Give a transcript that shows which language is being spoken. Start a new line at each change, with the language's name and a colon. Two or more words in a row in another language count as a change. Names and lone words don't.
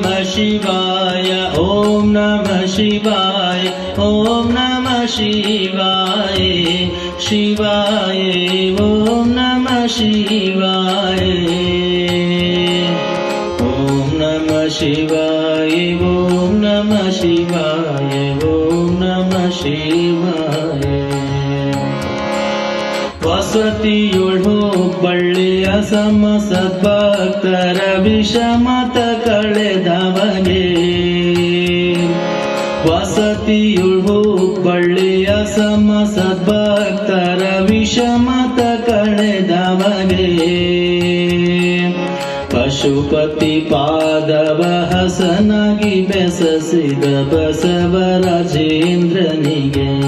Sanskrit: ಶಿವಾಯ ಓಂ ನಮಃ ಶಿವಾಯ ಓಂ ನಮಃ ಶಿವಾಯ ಶಿವಾಯ ಓಂ ನಮಃ ಶಿವಾಯ ಓಂ ನಮಃ ಶಿವಾಯ ಓಂ ನಮಃ ಶಿವಾಯ ಓಂ ನಮಃ ಶಿವಾಯ
Kannada: ವಸತಿಯೊಳು ಹುಬ್ಬಳ್ಳಿಯ ಸಮ ಸದ್ಭಕ್ತರ ವಿಷಮತ ಕಳೆದವಗೆ ವಸತಿಯೊಳು ಹುಬ್ಬಳ್ಳಿಯ ಸಮ ಸದ್ಭಕ್ತರ ವಿಷಮತ ಕಳೆದವಗೆ ಪಶುಪತಿ ಪಾದವ ಹಸನಾಗಿ ಬೆಸಸಿದ ಬಸವರಾಜೇಂದ್ರನಿಗೆ